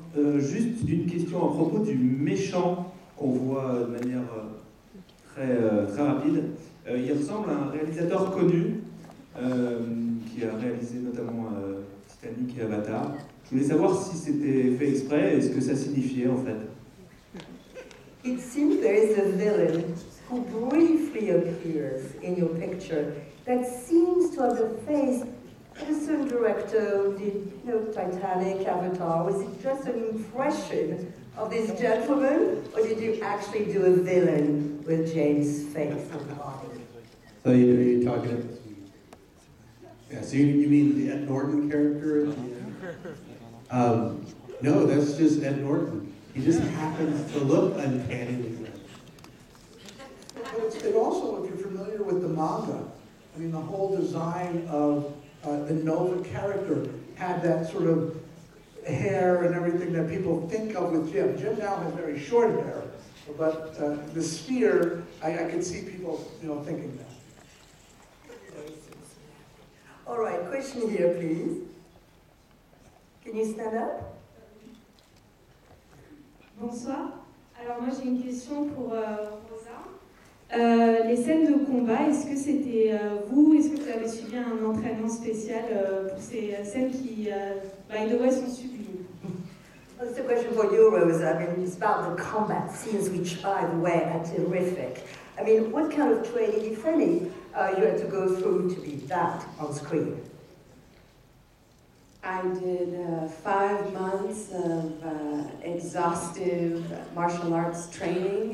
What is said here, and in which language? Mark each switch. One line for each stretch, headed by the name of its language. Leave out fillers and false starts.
French: Juste une question à propos du méchant qu'on voit de manière très rapide. Il ressemble à un réalisateur connu qui a réalisé notamment Titanic et Avatar. Je voulais savoir si c'était fait exprès et ce que ça signifiait en fait.
English: It seems there is a villain who briefly appears in your picture that seems to have the face of a certain director who did, Titanic, Avatar. Was it just an impression of this gentleman, or did you actually do a villain with James' face and body? So you're talking, yeah, so you mean the Ed Norton character? No, that's just Ed Norton. He just happens to look uncannily good. But it also, if you're familiar with the manga, the whole design of the Nova character had that sort of hair and everything that people think of with Jim. Jim now has very short hair, but the sphere, I could see people, thinking that. All right, question here, please. Can you stand up?
French: Bonsoir. Alors moi j'ai une question pour Rosa. Les scènes de combat, est-ce que c'était vous? Est-ce que vous avez suivi un entraînement spécial pour ces scènes qui,
English: by the way,
French: sont sublimes?
English: Well, it's a question for you, Rosa. I mean, it's about the combat scenes, which, by the way, are terrific. I mean, what kind of training, if any, you had to go through to be that on screen? I did 5 months of exhaustive martial arts training.